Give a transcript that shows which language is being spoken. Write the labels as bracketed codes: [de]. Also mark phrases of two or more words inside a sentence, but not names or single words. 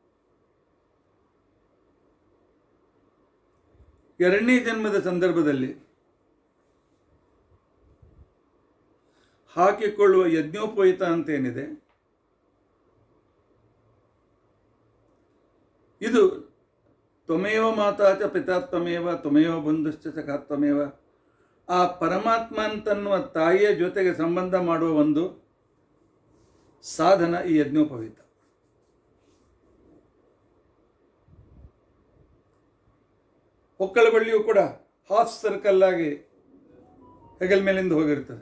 [kn] ಎರಡನೇ ಜನ್ಮದ ಸಂದರ್ಭದಲ್ಲಿ ಹಾಕಿಕೊಳ್ಳುವ ಯಜ್ಞೋಪವೀತ ಅಂತೇನಿದೆ, ಇದು [sa] ತ್ವಮೇವ ಮಾತಾ ಚ ಪಿತಾ ತ್ವಮೇವ ತ್ವಮೇವ ಬಂಧುಶ್ಚ ಸಖಾ ತ್ವಮೇವ, [kn] ಆ ಪರಮಾತ್ಮ ಅಂತನ್ನುವ ತಾಯಿಯ ಜೊತೆಗೆ ಸಂಬಂಧ ಮಾಡುವ ಒಂದು ಸಾಧನ ಈ ಯಜ್ಞೋಪವೀತ. ಹೊಕ್ಕಳ ಬಳ್ಳಿಯೂ ಕೂಡ [en] half circle [kn] ಆಗಿ ಹೆಗಲ ಮೇಲಿಂದ ಹೋಗಿರ್ತದೆ.